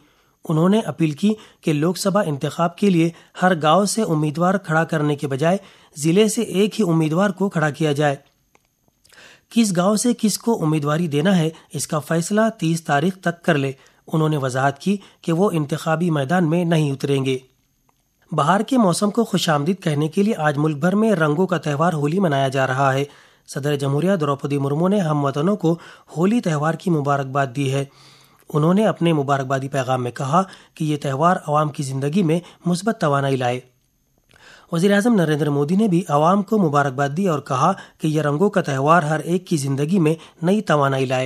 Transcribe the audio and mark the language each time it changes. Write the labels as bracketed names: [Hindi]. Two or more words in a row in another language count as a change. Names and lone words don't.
[Urdu] انہوں نے اپیل کی کہ لوک سبھا انتخاب کے لیے ہر گاؤں سے امیدوار کھڑا کرنے کے بجائے ضلع سے ایک ہی امیدوار کو کھڑا کیا جائے۔ کس گاؤں سے کس کو امیدواری دینا ہے اس کا فیصلہ 30 تاریخ تک کر لے۔ انہوں نے وضاحت کی کہ وہ انتخابی میدان میں نہیں اتریں گے۔ بہار کے موسم کو خوش آمدید کہنے کے لیے آج ملک بھر میں رنگوں کا تہوار ہولی منایا جا رہا ہے۔ صدر جمہوریہ دروپدی مرمو نے ہم وطنوں کو ہولی تہوار کی مبارکباد دی ہے۔ انہوں نے اپنے مبارکبادی پیغام میں کہا کہ یہ تہوار عوام کی زندگی میں مثبت توانائی لائے۔ وزیر اعظم نریندر مودی نے بھی عوام کو مبارکباد دی اور کہا کہ یہ رنگوں کا تہوار ہر ایک کی زندگی میں نئی توانائی لائے۔